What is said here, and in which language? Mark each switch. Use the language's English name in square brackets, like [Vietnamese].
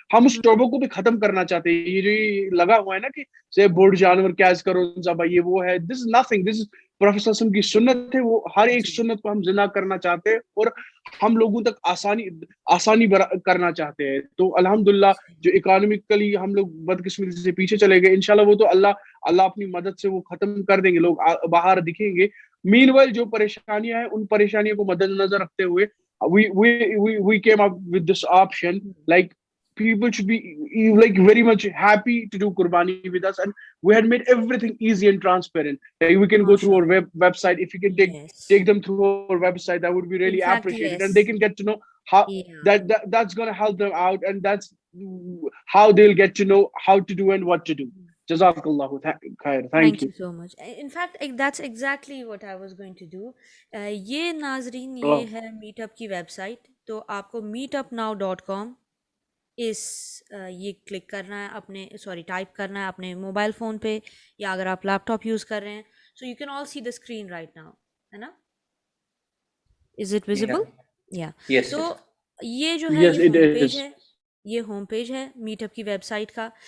[Urdu] ہم اس شعبوں کو بھی ختم کرنا چاہتے ہیں. یہ جو لگا ہوا ہے نا کہ سے بڑے جانور کیس کرو ذبح, یہ وہ ہے, [English] this is nothing, [Urdu] this is professor صلی اللہ علیہ وسلم کی سنت ہے. وہ ہر ایک سنت کو ہم زندہ کرنا چاہتے ہیں, اور ہم لوگوں تک آسانی کرنا چاہتے ہیں. تو الحمدللہ جو اکانومکلی ہم لوگ بدقسمتی سے پیچھے چلے گئے, انشاءاللہ وہ تو اللہ اپنی مدد سے وہ ختم کر دیں گے, لوگ باہر دکھیں گے. [English] meanwhile [Urdu] جو پریشانیاں ہیں, ان پریشانیوں کو مد نظر رکھتے ہوئے [English] we came up with this option, like people should be like very much happy to do qurbani with us, and we had made everything easy and transparent. Like we can go through our website. If you can take them through our website, that would be really appreciated, and they can get to know how that's going to help them out, and that's how they'll get to know how to do and what to do. Jazakallahu khair. Thank you so much. In fact, that's exactly what I was going to do. [Urdu] یہ ناظرین, یہ ہے meat اپ کی web site. تو آپ کو meetup.now.com یہ click کرنا ہے, اپنے ٹائپ کرنا ہے اپنے موبائل فون پہ, یا اگر آپ لیپ ٹاپ یوز کر رہے ہیں, [English] so you can all see the screen right now, [Urdu] ہے نا؟ [English] Is it visible? [Urdu] یا تو یہ جو ہے یہ ہوم پیج ہے, یہ ہوم پیج ہے میٹ اپ کی ویب سائٹ کا.